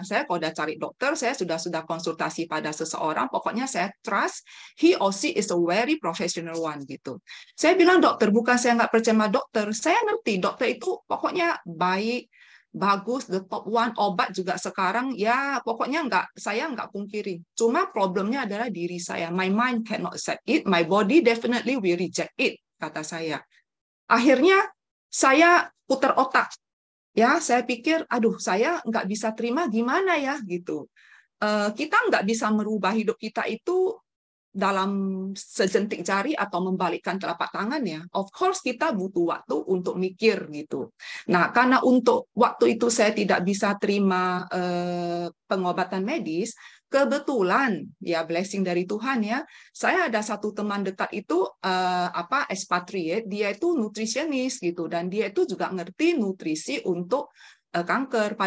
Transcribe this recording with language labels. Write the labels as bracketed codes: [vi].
[id] Saya kalau udah cari dokter, saya sudah konsultasi pada seseorang, pokoknya saya trust [en] he or she is a very professional one [id] gitu. Saya bilang dokter, bukan saya nggak percaya sama dokter, saya ngerti dokter itu pokoknya baik, bagus, [en] the top one, [id] obat juga sekarang ya pokoknya saya nggak pungkiri. Cuma problemnya adalah diri saya. [en] My mind cannot accept it, my body definitely will reject it, [id] kata saya. Akhirnya saya putar otak, ya saya pikir, aduh saya nggak bisa terima gimana ya gitu. Kita nggak bisa merubah hidup kita itu dalam sejentik jari atau membalikkan telapak tangan ya. Of course kita butuh waktu untuk mikir gitu. Nah karena untuk waktu itu saya tidak bisa terima pengobatan medis, kebetulan ya blessing dari Tuhan ya, saya ada satu teman dekat itu expatriate, dia itu nutritionist gitu dan dia itu juga ngerti nutrisi untuk kanker.